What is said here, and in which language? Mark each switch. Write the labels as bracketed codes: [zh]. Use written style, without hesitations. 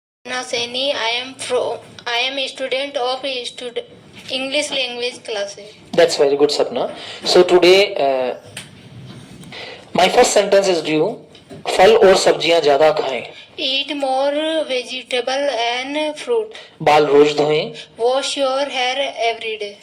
[en] Naseni, I am a student of English language classes. That's very good, Sapna. So today my first sentence is due. [hi] फल और सब्जियां ज्यादा खाएं। [en] Eat more vegetable and fruit. [hi] बाल रोज धोएं। [en] Wash your hair every day.